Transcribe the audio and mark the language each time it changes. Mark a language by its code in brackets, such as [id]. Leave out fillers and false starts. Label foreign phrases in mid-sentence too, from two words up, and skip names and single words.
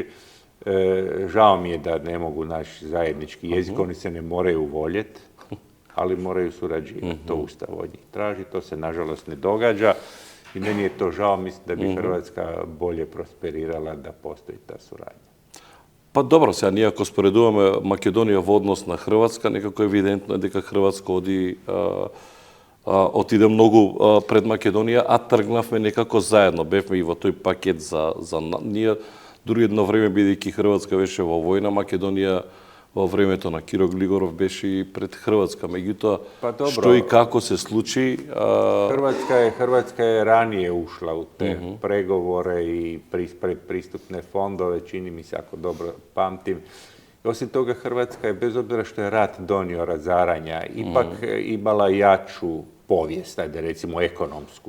[hr] Žao mi je da ne mogu naš zajednički jezik, oni se ne moraju voljeti, ali moraju surađivati. To Ustav od njih traži, to se nažalost ne događa. I meni je to žao, mislim da bi Hrvatska bolje prosperirala da postoji ta suradnja. Pa dobro, [mk] сега ние ако споредуваме Македонија во однос на Хрватска, некако евидентно е дека Хрватска отиде многу пред Македонија, а тргнавме некако заедно. Бевме и во тој пакет за ние. Дури едно време, бидејќи Хрватска беше во војна, Македонија во времето на Киро Глигоров беше и пред Хрватска. Меѓутоа, што и како се случи... [hr] Hrvatska je ranije ušla u te pregovore i predpristupne fondove, čini mi se, ako dobro pamtim. Osim toga, Hrvatska je, bez obzira što je rat donio razaranja, ipak imala jaču povijest, ajde recimo ekonomsku.